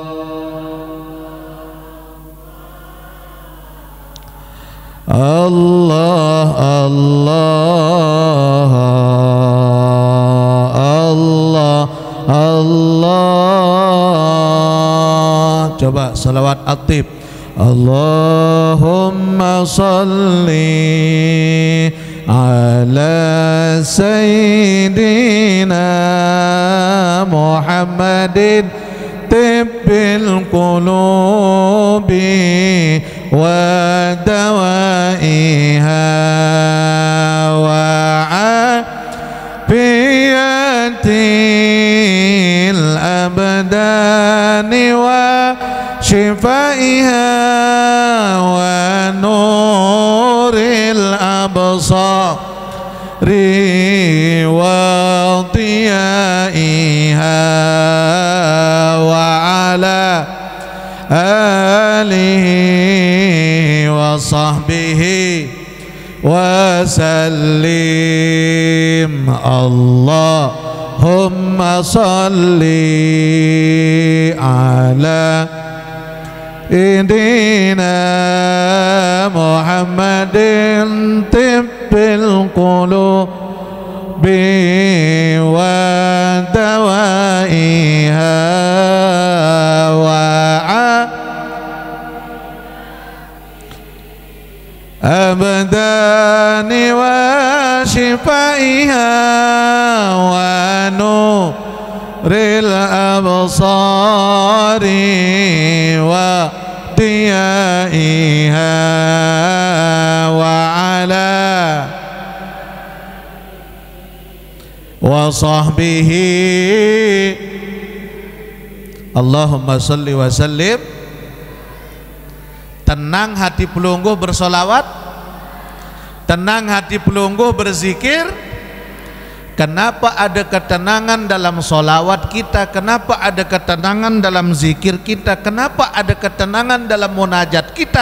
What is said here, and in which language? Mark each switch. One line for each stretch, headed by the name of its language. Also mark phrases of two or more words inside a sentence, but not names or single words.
Indonesian: Allah Allah Allah Allah. Coba salawat aktif.
Arabic: اللهم صل على سيدنا محمد طب القلوب ودوائها و عافية الأبدان وشفائها ونور الأبصار وضيائها وعلى آله وصحبه وسلم. اللهم صل على سيدنا محمد طب القلوب ودوائها و الأبدان وشفائها ونور الأبصار وضيائها وعلى وصحبه. اللهم صل وسلم.
Indonesian: Tenang hati pelungguh bersolawat, tenang hati pelungguh berzikir. Kenapa ada ketenangan dalam solawat kita? Kenapa ada ketenangan dalam zikir kita? Kenapa ada ketenangan dalam munajat kita?